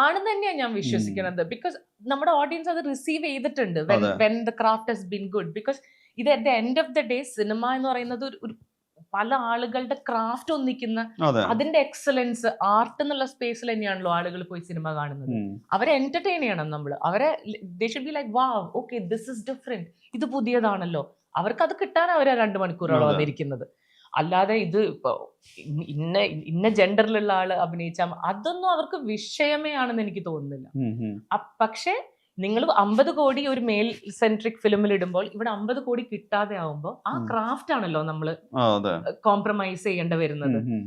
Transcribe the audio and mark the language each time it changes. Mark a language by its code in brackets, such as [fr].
[ml] തന്നെയാണ് ഞാൻ വിശ്വസിക്കുന്നത്. ബിക്കോസ് നമ്മുടെ ഓഡിയൻസ് അത് റിസീവ് ചെയ്തിട്ടുണ്ട് [en] when the craft has been good. [ml] Because ഇത് [en] at the end of the day [ml] cinema എന്ന് പറയുന്നത് ഒരു പല ആളുകളുടെ ക്രാഫ്റ്റ് ഒന്നിക്കുന്ന അതിന്റെ എക്സലൻസ് ആർട്ട് എന്നുള്ള സ്പേസിൽ തന്നെയാണല്ലോ ആളുകൾ പോയി സിനിമ കാണുന്നത്. അവരെ എന്റർടൈൻ ചെയ്യണം നമ്മൾ. അവരെ [en] they should be like wow okay this is different, [ml] ഇത് പുതിയതാണല്ലോ. അവർക്ക് അത് കിട്ടാൻ അവരെ 2 മണിക്കൂറോളം വന്നിരിക്കുന്നത്. അല്ലാതെ ഇത് ഇപ്പൊ ഇന്ന ജെൻഡറിലുള്ള ആള് അഭിനയിച്ചാൽ അതൊന്നും അവർക്ക് വിഷയമേ ആണെന്ന് എനിക്ക് തോന്നുന്നില്ല. പക്ഷെ നിങ്ങൾ 50 കോടി ഒരു മെയിൽ സെൻട്രിക് ഫിലിമിൽ ഇടുമ്പോൾ ഇവിടെ 50 കോടി കിട്ടാതെ ആവുമ്പോൾ ആ ക്രാഫ്റ്റ് ആണല്ലോ നമ്മൾ കോംപ്രമൈസ് ചെയ്യേണ്ടി വരുന്നത്.